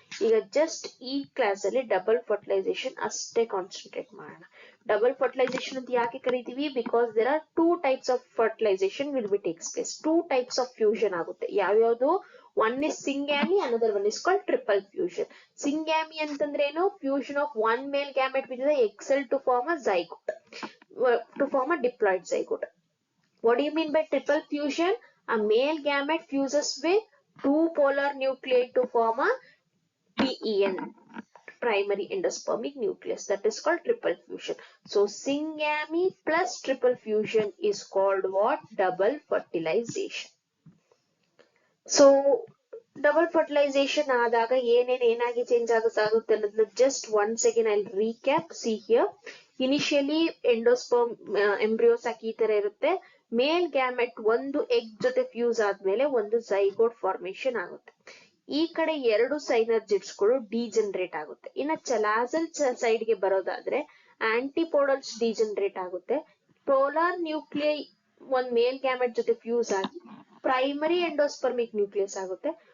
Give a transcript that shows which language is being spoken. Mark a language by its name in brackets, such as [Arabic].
[Kannada] ಈಗ ಜಸ್ಟ್ ಈ ಕ್ಲಾಸ್ ಅಲ್ಲಿ ಡಬಲ್ ಫರ್ಟಿಲೈಸೇಷನ್ ಅಷ್ಟೇ ಕಾನ್ಸಂಟ್ರೇಟ್ ಮಾಡೋಣ. [English] double fertilisation [Kannada] ಅಂತ ಯಾಕೆ ಕರಿತೀವಿ? [English] Because there are two types of fertilisation will be takes place. Two types of fusion [Kannada] ಆಗುತ್ತೆ. ಯಾವ್ಯಾವುದು? [English] One is syngamy, another one is called triple fusion. [Kannada] ಸಿಂಗ್ಯಾಮಿ ಅಂತಂದ್ರೆ ಏನು? [English] Fusion of one male gamete with the egg cell to form a zygote, to form a diploid zygote. What do you mean by triple fusion? A male gamete fuses with two polar nuclei to form a PEN, primary endospermic nucleus. That is called triple fusion. So syngamy plus triple fusion is called what? Double fertilization. So double fertilization [Kannada] ಆದಾಗ ಏನಾಗಿ change ಆಗುತ್ತೆ ಅನ್ನೋದನ್ನ [English] just once again I'll recap. See here, initially endosperm embryos [Kannada] ಈ ತರ ಇರುತ್ತೆ. ಮೇಲ್ gamete ಒಂದು egg ಜೊತೆ fuse ಆದ್ಮೇಲೆ ಒಂದು ಝೈಗೋಟ್ ಫಾರ್ಮೇಶನ್ ಆಗುತ್ತೆ. ಈ ಕಡೆ ಎರಡು ಸೈನರ್ಜಿಡ್ಸ್ ಗಳು ಡಿಜನರೇಟ್ ಆಗುತ್ತೆ. ಇನ್ನ ಚಲಾಸಲ್ ಸೈಡ್ ಗೆ ಬರೋದಾದ್ರೆ ಆಂಟಿಪೋಡಲ್ಸ್ ಡಿಜನರೇಟ್ ಆಗುತ್ತೆ. ಪೋಲಾರ್ ನ್ಯೂಕ್ಲಿಯೈ ಒಂದ್ ಮೇಲ್ ಗ್ಯಾಮೆಟ್ ಜೊತೆ ಫ್ಯೂಸ್ ಆಗಿ ಪ್ರೈಮರಿ ಎಂಡೋಸ್ಪರ್ಮಿಕ್ ನ್ಯೂಕ್ಲಿಯಸ್ ಆಗುತ್ತೆ.